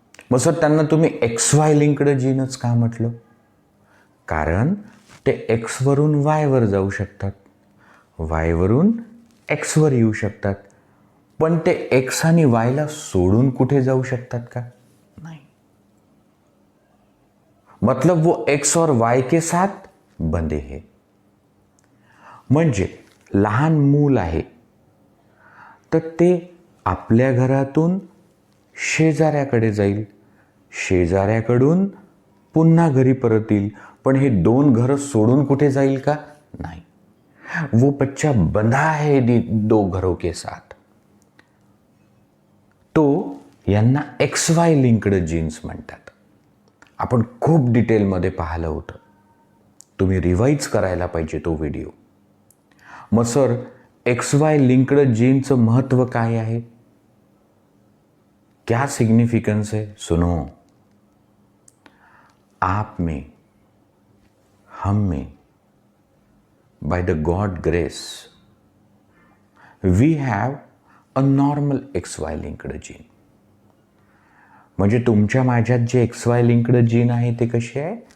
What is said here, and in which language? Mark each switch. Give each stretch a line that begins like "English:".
Marathi: मग सर त्यांना तुम्ही एक्स वाय लिंक्ड जीनच का म्हटलं? कारण ते एक्सवरून वायवर जाऊ शकतात, वायवरून एक्सवर येऊ शकतात. पण ते एक्स आणि वायला सोडून कुठे जाऊ शकतात का? नाही.
Hindi: मतलब वो एक्स और वाय के साथ बंधे है.
Marathi: म्हणजे लहान मूल आहे तर ते आपल्या घरातून शेजाऱ्याकडे जाईल, शेजाऱ्याकडून पुन्हा घरी परत येईल, पण हे दोन घरं सोडून कुठे जाईल का? नाही.
Hindi: वो बच्चा बंधा है दो घरों के साथ.
Marathi: तो यांना एक्स वाय लिंक्ड जीन्स म्हणतात. आपण खूप डिटेलमध्ये पाहिलं होतं, तुम्ही रिवाइज करायला पाहिजे तो व्हिडिओ. मग सर एक्स वाय लिंक्ड जीनचं महत्त्व काय आहे,
Hindi: क्या सिग्निफिकन्स है? सुनो, आप में, हम में,
English: By the God grace we have a normal X Y linked gene.
Marathi: म्हणजे तुमच्या माझ्यात जे एक्स वाय लिंक्ड जीन आहे ते कसे आहे?